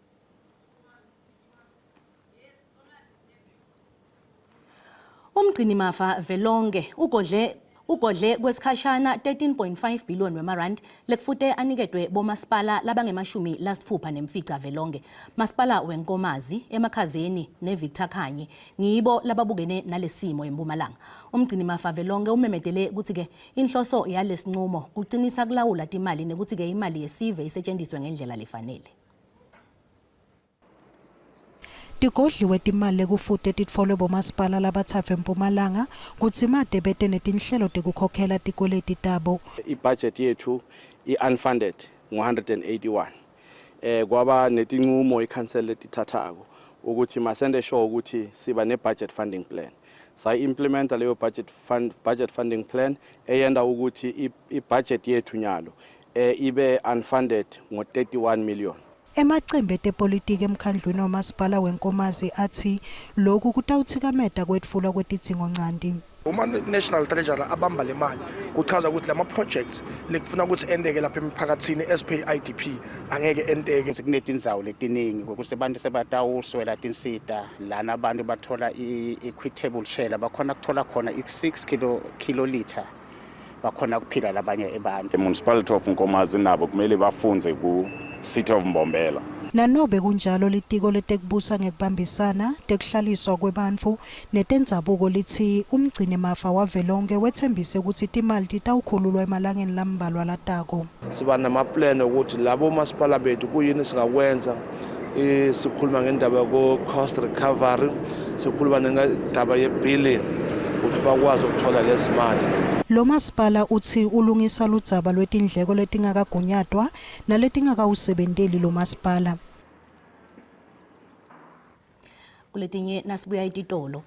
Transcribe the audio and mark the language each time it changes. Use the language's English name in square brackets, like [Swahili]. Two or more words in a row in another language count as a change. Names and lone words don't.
[Swati] Umgcini mafa velonke ugodle kwesikhashana 13.5 billion wemarand lekufute aniketwe bomasipala labangemashumi lasitfupha nemfica velonke. Masipala wenkomazi emakhazeni neVictor Khanye ngibo lababukene nalesimo eMpumalanga. Umgcini mafa velonke umemedele ukuthi ke inhloso yalesinqumo kuqinisa kulawula timali nekuthi ke imali yesive isetshenziswe ngendlela lefanele. Tigodliwe timali kufuthi titfolwe bomasipala labathathu eMpumalanga kutsi made bete netinhlelo tekukhokhela tikoleti tabo. I-budget yethu i-unfunded ngo-181. Kwaba netinqumo i-council letithathako ukuthi masende sure ukuthi siba ne- [English] budget funding plan. [Swati] Sayi-implementa leyo [English] budget funding plan [Swati] eyenda ukuthi i-budget yethu nyalo ibe unfunded ngo-31 million. Emacembe tepolitiki emkhandlwini wamasipala wenkomazi athi lokhu kutawuthikameta kwetfulwa kwetidzingo ncanti. Uma [English] national treasurer [Swati] abamba le mali kuchaza ukuthi lama projects lekufuna ukuthi endeke lapha emiphakatsini SPIDP angeke endeke. Kunetindzawo letiningi ukuthi abantu sebatawuswela tinsita lana abantu bathola i- [English] equitable share [Swati] bakhona kuthola khona i-6 kiloliter bakhona kuphila labanye abantu. [English] The municipality of Nkomazi [Swati] nabo kumele bafunze ku [English] City of Mbombela. [Swati] Nanobe kunjalo litiko letekubusa ngekubambisana tekuhlaliswa kwebantfu netendzabuko lithi umgcini mafa wavelonke wethembise ukuthi timali titawukhululwa emalangeni lambalwa latako. Siba namaplan ukuthi labo masipala bethu kuyini singakwenza. Sikhuluma ngendaba yo [English] cost recovery, [Swati] sikhuluma ngendaba ye billing ukuthi bakwazi ukuthola lesimali. Lo masipala uthi ulungisa ludzaba lwetindleko letingakagunyatwa naletingakawusebenteli lo masipala. Kuletinye nasibuya ititolo.